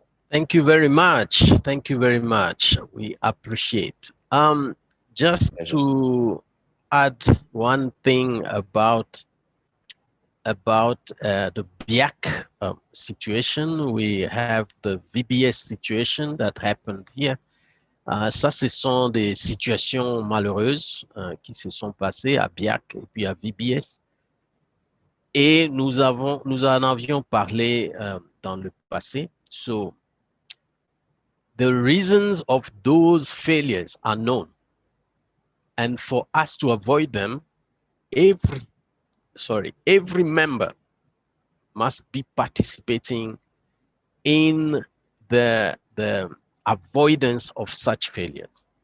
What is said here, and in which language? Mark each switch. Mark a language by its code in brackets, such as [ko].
[en] Thank you very much. Thank you very much. We appreciate. Just to add one thing about the BIAC situation, we have the VBS situation that happened here. [fr] Ça, ce sont des situations malheureuses qui se sont passées à BIAC et puis à VBS. Et nous en avions parlé dans le passé. [en] So, the reasons of those failures are known. And for us to avoid them, every member must be participating in the avoidance of such failures.